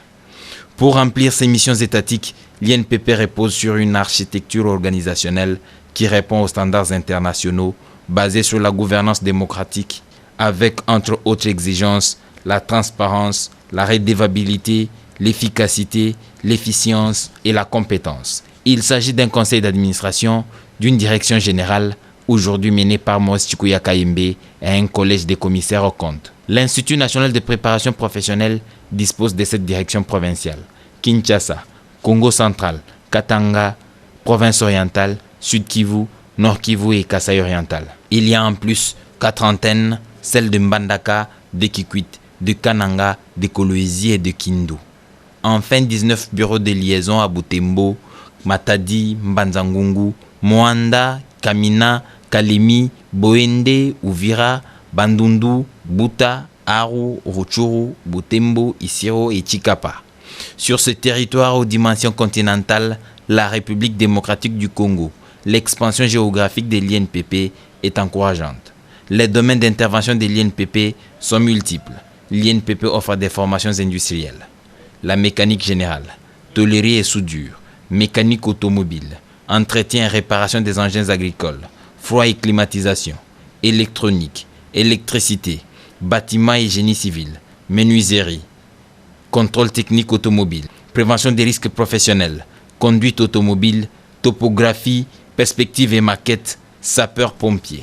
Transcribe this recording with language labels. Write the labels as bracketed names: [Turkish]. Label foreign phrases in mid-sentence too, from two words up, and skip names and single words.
[French] Pour remplir ces missions étatiques, l'INPP repose sur une architecture organisationnelle qui répond aux standards internationaux basés sur la gouvernance démocratique avec, entre autres exigences, la transparence, la redevabilité, l'efficacité, l'efficience et la compétence. Il s'agit d'un conseil d'administration, d'une direction générale, aujourd'hui menée par Maurice Chikuya Kayembe et un collège des commissaires aux comptes. L'Institut national de préparation professionnelle dispose de cette direction provinciale. Kinshasa, Congo central, Katanga, province orientale, Sud Kivu, Nord Kivu et Kasaï oriental. Il y a en plus 4 antennes, celles de Mbandaka, de Kikwit, de Kananga, de Kolwezi et de Kindu. Enfin 19 bureaux de liaison à Butembo, Matadi, Mbanzangungu, Moanda, Kamina, Kalemi, Boende, Uvira, Bandundu, Buta, Aru, Rutshuru, Butembo, Isiro et Chikapa. Sur ce territoire aux dimensions continentales, la République démocratique du Congo, l'expansion géographique de l'INPP est encourageante. Les domaines d'intervention de l'INPP sont multiples. L'INPP offre des formations industrielles. La mécanique générale, tôlerie et soudure, mécanique automobile, entretien et réparation des engins agricoles, froid et climatisation, électronique, électricité, bâtiment et génie civil, menuiserie, contrôle technique automobile, prévention des risques professionnels, conduite automobile, topographie, perspective et maquette, sapeur-pompier.